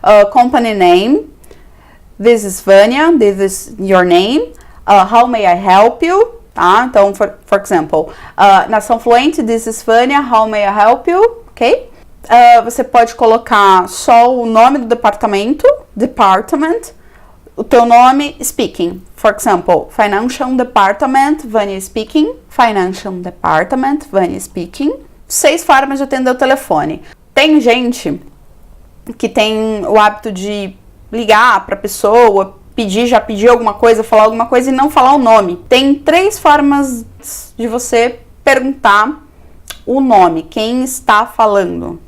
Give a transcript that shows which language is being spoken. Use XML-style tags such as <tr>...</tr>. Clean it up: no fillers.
<en>Company name. This is Vânia. This is your name. How may I help you? Tá? Então, for example, Nação Fluente, this is Vânia. How may I help you?</en> <pt>Ok? Você pode colocar só o nome do departamento, department, o teu nome, speaking.</pt> <en>For example, Financial Department, Vânia speaking. Financial Department, Vânia speaking.</en> <pt>6 formas de atender o telefone. Tem gente que tem o hábito de ligar para a pessoa, já pedir alguma coisa, falar alguma coisa e não falar o nome. Tem 3 formas de você perguntar o nome, quem está falando.</pt>